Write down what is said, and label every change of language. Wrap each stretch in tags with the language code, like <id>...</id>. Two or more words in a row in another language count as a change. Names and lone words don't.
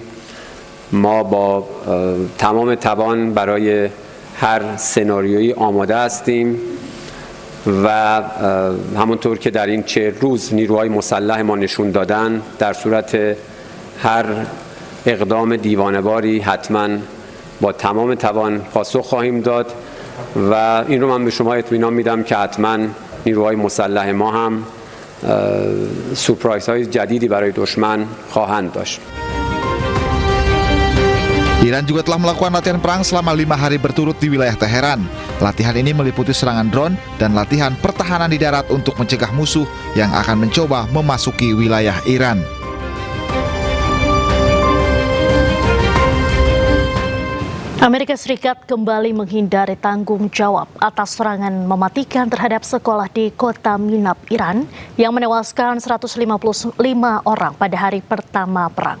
<fa>ما با تمام توان برای هر سناریویی آماده هستیم و همونطور که در این 40 روز نیروهای مسلح ما نشون دادن، در صورت هر اقدام دیوانه‌باری حتما با تمام توان پاسخ خواهیم داد و این رو من به شما اطمینان میدم که حتما نیروهای مسلح ما هم سورپرایزهای جدیدی برای دشمن خواهند داشت.</fa> <id>Iran juga telah melakukan latihan perang selama 5 hari berturut di wilayah Teheran. Latihan ini meliputi serangan drone dan latihan pertahanan di darat untuk mencegah musuh yang akan mencoba memasuki wilayah Iran. Amerika Serikat kembali menghindari tanggung jawab atas serangan mematikan terhadap sekolah di kota Minab, Iran yang menewaskan 155 orang pada hari pertama perang.</id>